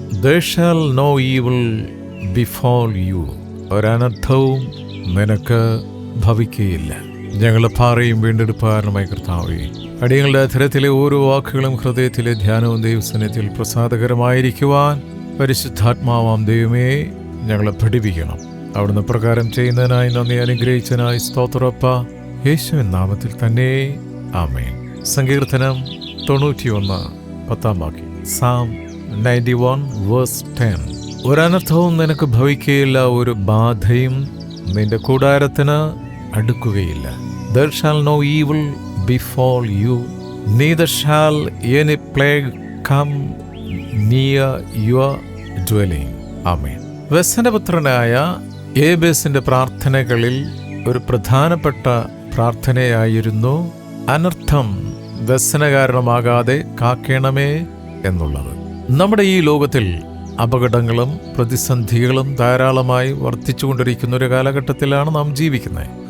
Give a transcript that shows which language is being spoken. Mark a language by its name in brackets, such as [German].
[English] There shall no evil befall you. [Malayalam] ഒരനർത്ഥവും നിനക്ക് ഭവിക്കുകയില്ല. ഞങ്ങളുടെ പാറയും വീണ്ടെടുപ്പുകാരനുമായ കർത്താവേ, അടിയങ്ങളുടെ അധരത്തിലെ ഓരോ വാക്കുകളും ഹൃദയത്തിലെ ധ്യാനവും ദൈവസന്നിധിയിൽ പ്രസാദകരമായിരിക്കുവാൻ പരിശുദ്ധാത്മാവാം ദൈവമേ ഞങ്ങളെ പഠിപ്പിക്കണം. അവിടുന്ന് പ്രകാരം ചെയ്യുന്നതിനായി നന്ദി, അനുഗ്രഹിച്ചതിനായി സ്തോത്രപ്പ. യേശുവിൻ നാമത്തിൽ തന്നെ ആമേൻ. സങ്കീർത്തനം 91:10. [English] Psalm 91:10. [Malayalam] ഒരനർത്ഥവും നിനക്ക് ഭവിക്കുകയില്ല, ഒരു ബാധയും നിന്റെ കൂടാരത്തിന് അടുക്കുകയില്ല. [English] There shall no evil befall you, neither shall any plague come near your dwelling. Amen. [Malayalam] വ്യസനപുത്രനായ യേബേസിന്റെ പ്രാർത്ഥനകളിൽ ഒരു പ്രധാനപ്പെട്ട പ്രാർത്ഥനയായിരുന്നു അനർത്ഥം വ്യസനകാരണമാകാതെ കാക്കേണമേ എന്നുള്ളത്. നമ്മുടെ ഈ ലോകത്തിൽ അപകടങ്ങളും പ്രതിസന്ധികളും ധാരാളമായി വർദ്ധിച്ചുകൊണ്ടിരിക്കുന്ന ഒരു കാലഘട്ടത്തിലാണ് നാം ജീവിക്കുന്നത്.